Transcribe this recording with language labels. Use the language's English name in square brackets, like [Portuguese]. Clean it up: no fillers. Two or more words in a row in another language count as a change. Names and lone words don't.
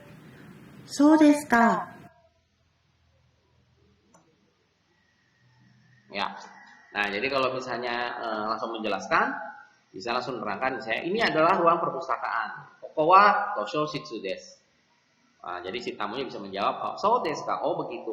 [Japanese] そうですか。 [Indonesian] Ya. Nah, jadi kalau misalnya langsung menjelaskan, bisa langsung menerangkan misalnya ini adalah ruang perpustakaan. [Japanese] ここは図書室です. [Indonesian] Nah, jadi si tamunya bisa menjawab, oh, [Japanese] そうですか? [Indonesian] Oh, begitu.